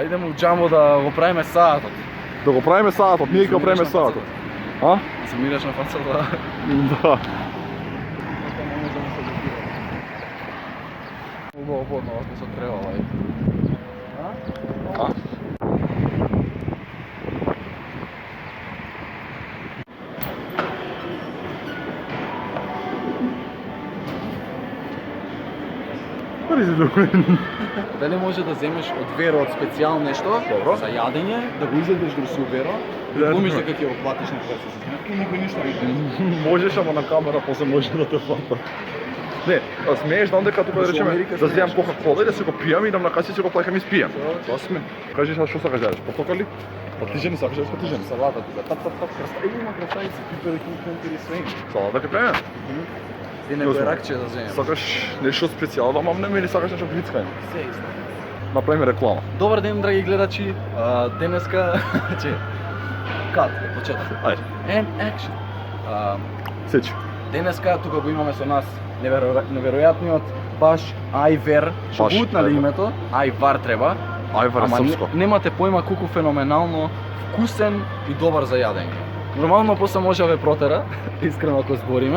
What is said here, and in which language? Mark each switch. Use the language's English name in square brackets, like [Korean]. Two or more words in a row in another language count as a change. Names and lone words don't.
[Macedonian] Идеме у Джамбо да го правиме саатот. Да го правиме саатот, ние ќе го правиме саатот. А? Се мираш на фацата. Да. Убаво подно, ако се требала, ајде. А? [English] What is it doing? [Macedonian] Дали може да земеш од веро од специјално нешто за јадење, да го изедеш до суверо, да глумиш дека ќе го платиш на кој се и никој ништо не види. Можеш, ама на камера после може да те фата. Не, смееш, знам дека тука да речеме да земам Кока-кола и да се го пијам и идам на каса и се го плаќам и спијам. Тоа сме. Кажи сега што сакаш да јадеш, портокали? Патижени сакаш да јадеш патижени? Салата тука, тап, има красавици, пипери, кункункери, све. Салата ќе правиме? И некој ракче да земем. Сакаш нешто специјално, ама не мени сакаш нешто глицкање. Се исто. Направиме реклама. Добар ден, драги гледачи. Денеска че кат, почеток. Ајде. [English] And action. [Macedonian] Сечи. Денеска тука го имаме со нас неверојатниот баш Ајвер. Што Баш утнали Ајвер. името? Ајвар треба. Ајвар е Ама српско. немате појма колку феноменално вкусен и добар за јадење. Нормално после може да ве протера, искрено ако збориме.